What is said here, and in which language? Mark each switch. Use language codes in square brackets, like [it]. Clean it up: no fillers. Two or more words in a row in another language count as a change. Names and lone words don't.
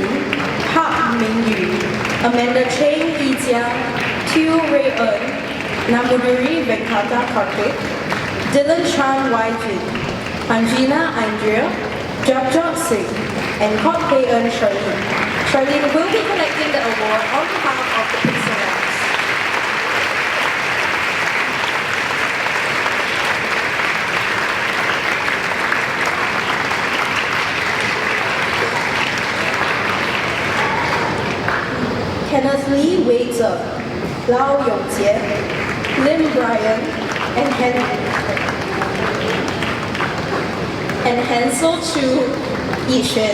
[en] Hak Ming-yu, Amanda Cheng Yijiang, Tiu Rui-en, Namuduri Venkata Karthik, Dylan Chan Wai-jin, Anjina Andrea, Jabjot Singh, and Kok Hei-en Charlene. Charlene will be collecting the award on behalf of the Pixel Labs. Kenneth Lee Wei Zhe, Lau Yongjie, Lim Bryan, and Hansel Chu Yixuan.